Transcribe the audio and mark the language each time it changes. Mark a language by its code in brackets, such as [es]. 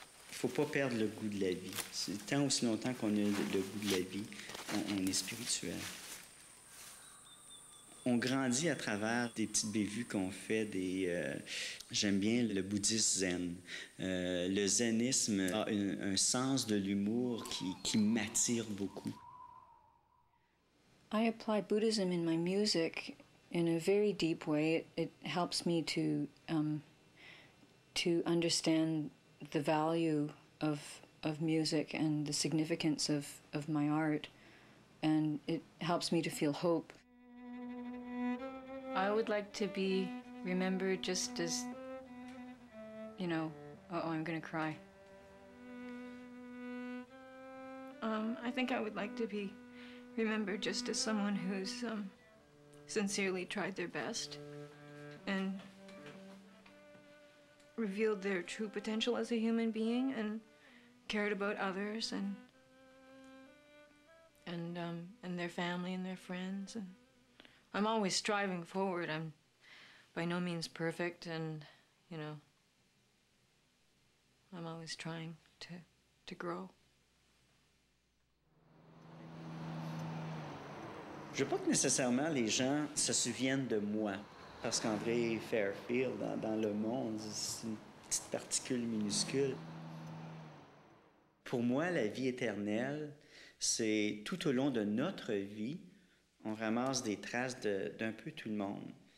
[fr] Il ne faut pas perdre le goût de la vie. C'est tant aussi longtemps qu'on a le goût de la vie, on est spirituel. On grandit à travers des petites bévues qu'on fait, j'aime bien le bouddhisme zen. Le zenisme a un sens de l'humour qui m'attire beaucoup. [en] I apply Buddhism in my music in a very deep way. It helps me to understand the value of music and the significance of my art, and it helps me to feel hope. I would like to be remembered just as, you know, oh, I'm gonna cry. I think I would like to be remembered just as someone who's sincerely tried their best and revealed their true potential as a human being and cared about others and their family and their friends. And I'm always striving forward. I'm by no means perfect, and you know, I'm always trying to grow. [fr] Je veux pas que nécessairement les gens se souviennent de moi, parce qu'André Fairfield, dans le monde, c'est une petite particule minuscule. Pour moi, la vie éternelle, c'est tout au long de notre vie, on ramasse des traces d'un peu tout le monde.